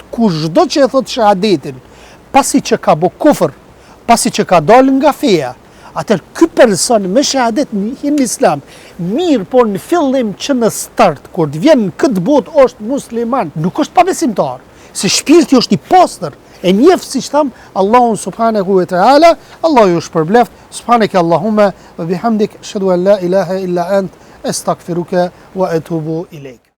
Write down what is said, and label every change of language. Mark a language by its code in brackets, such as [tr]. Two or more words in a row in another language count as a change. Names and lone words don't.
[sq] Kushdo që e thot shahadetin, pasi që ka bë kufër, pasi që ka dalë nga feja, atër ky person me shahadet në islam, mirë po në fillim që në start, kur të vjen në këtë botë është musliman, nuk është pabesimtar, se shpirti është i pastër, e njeh siç tham Allahun [ar] سبحانه وتعالى. [sq] Allahu ju shpërbleft. [ar] سبحانك اللهم وبحمدك، أشهد أن لا إله إلا أنت، أستغفرك وأتوب إليك.